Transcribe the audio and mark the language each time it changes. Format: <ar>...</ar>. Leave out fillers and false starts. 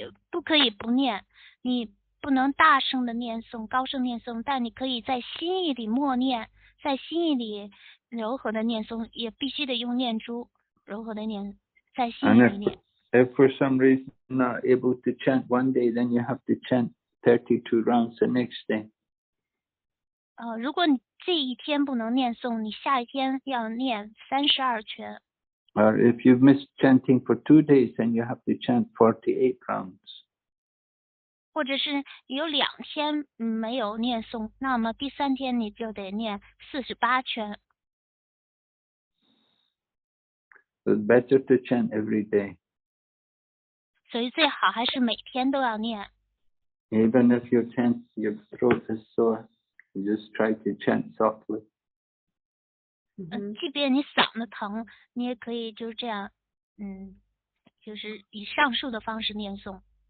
<zh>不可以不念，你不能大声的念诵，高声念诵，但你可以在心意里默念，在心意里柔和的念诵，也必须得用念珠柔和的念，在心意里念。</zh> <en>If for some reason not able to chant one day, then you have to chant 32 rounds the next day.</en> <zh>如果你这一天不能念诵，你下一天要念32圈。</zh> <en>Or if you've missed chanting for 2 days, then you have to chant 48 rounds.</en> <zh>或者是有2天没有念诵，那么第3天你就得念48圈。</zh> <en>So it's better to chant every day.</en> <zh>所以最好还是每天都要念。</zh> <en>Even if your throat is sore, you just try to chant softly.</en> <zh>即便你嗓子疼，你也可以就是这样，就是以上述的方式念诵。</zh>